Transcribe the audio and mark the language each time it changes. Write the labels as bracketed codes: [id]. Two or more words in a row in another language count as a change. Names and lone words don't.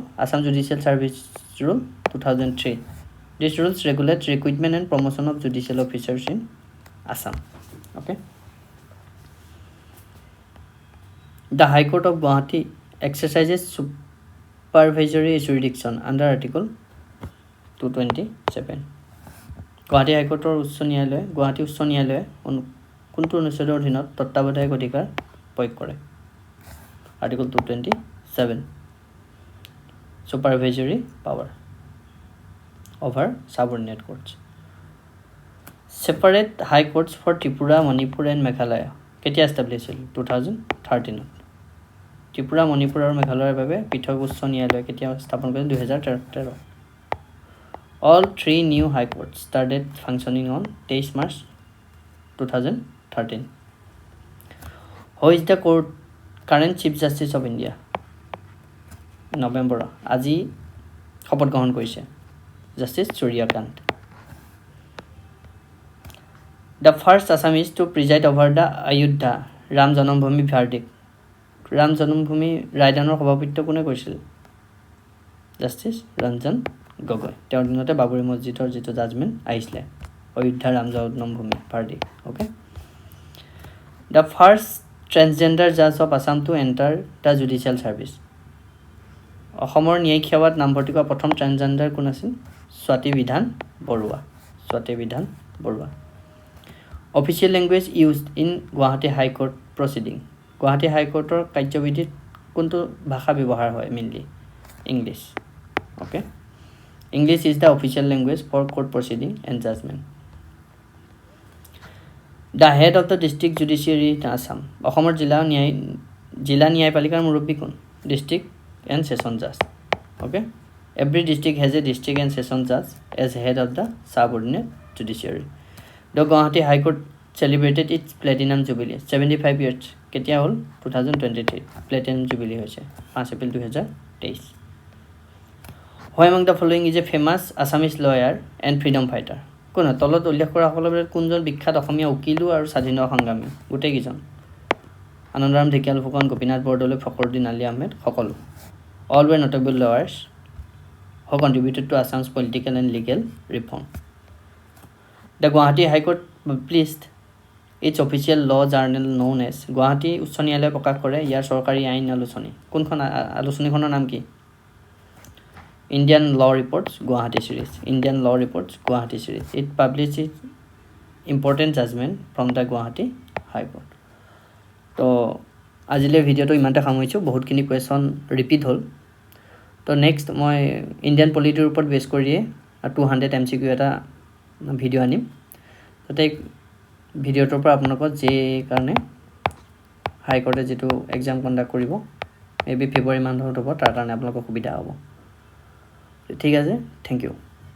[en] Assam Judicial Service Rule 2003. These rules regulate recruitment and promotion of judicial officers in Assam. Okay. The High Court of Guwahati exercises supervisory jurisdiction under Article 227 Guwahati High Courtৰ [as] উচ্চ ন্যায়ালয় গুৱাহাটী উচ্চ ন্যায়ালয়ে কোনটো অনুচ্ছেদৰ অধীনত তত্ত্বাৱধায়ক অধিকাৰ প্ৰয়োগ কৰে Article 227 Supervisory [en] power over subordinate courts Separate high courts for Tripura, Manipur and Meghalaya [as] কেতিয়া established হৈছিল [en] 2013 Tripura, Manipur [as] আৰু মেঘালয়ৰ বাবে পৃথক উচ্চ ন্যায়ালয় কেতিয়া স্থাপন কৰিছিল [en] 2013 All three new high courts started functioning on 23 March 2013. Who is the current Chief Justice of India? November. [as] আজি শপত গ্ৰহণ কৰিছে Justice Suryakant. [en] The first Assamese to preside over the Ayodhya Ram Janambhumi verdict. [as] Ram Janambhumi ৰায়দানৰ সভাপতিত্ব কোনে কৰিছিল Justice Ranjan Gogoi. তেওঁৰ দিনতে বাবৰি মছজিদৰ যেটো জাজমেন্ট আহিছিলে অযোধ্যা ৰাম জন্মভূমি ভাৰ্ডিক্ট [en] okay The first transgender judge of Assam to enter the judicial service [as] অসমৰ ন্যায়িক সেৱাত নামভৰ্তি কৰা প্ৰথম ট্ৰান্সজেন্ডাৰ কোন আছিল স্বাতি বিধান [en] বৰুৱা Official language used in Guwahati High Court proceeding Guwahati High Courtৰ [as] কাৰ্যবিধিত কোনটো ভাষা ব্যৱহাৰ হয় [en] mainly English okay English is the official language for court proceeding and judgment. The head of the district judiciary in Assam. [as] অসমৰ জিলা ন্যায়পালিকাৰ মুৰব্বী কোন? [en] District and session judge. Okay? Every district has a district and session judge as head of the subordinate judiciary. The Guwahati High Court celebrated its platinum jubilee. 75 years. [as] কেতিয়া হ'ল? 2023. [en] Platinum jubilee [as] হৈছে 5 এপ্ৰিল 2023. [en] Who among the following is a famous Assamese lawyer and freedom fighter? [as] কোন তলত উল্লেখ কৰা সকলৰ ভিতৰত কোনজন বিখ্যাত অসমীয়া উকিল আৰু স্বাধীনতা সংগ্ৰামী গোটেই কিজন আনন্দৰাম ঢেকিয়াল ফুকন গোপীনাথ বৰদলৈ ফখৰুদ্দিন আলী আহমেদ সকলো [en] all were notable lawyers who contributed to Assam's political and legal reform. The Guwahati High Court published its official law journal known as Guwahati Uchcho Nyayalaya [as] প্ৰকাশ কৰে ইয়াৰ চৰকাৰী আইন আলোচনী কোনখন আলোচনীখনৰ নাম কি [en] Indian Law Reports Guwahati series Indian Law Reports Guwahati series it publishes important judgment from [as] the Guwahati High Court তো আজিলে ভিডিওটো ইমানটা সামৰিছো বহুতখিনি [en] question repeat [as] হ'ল তো নেক্সট মই ইণ্ডিয়ান পলিটিৰ ওপৰত বেছ কৰিয়ে 200 MCQ এটা ভিডিও আনিম তাতে ভিডিওটোৰ পৰা আপোনালোকক যে কাৰণে হাই কোৰ্টে যেটো [en] exam conduct [as] কৰিব এবি ফেব্ৰুৱাৰী মাহত হ'ব তাৰ কাৰণে আপোনালোকক সুবিধা হ'ব ঠিক আছে [en] thank you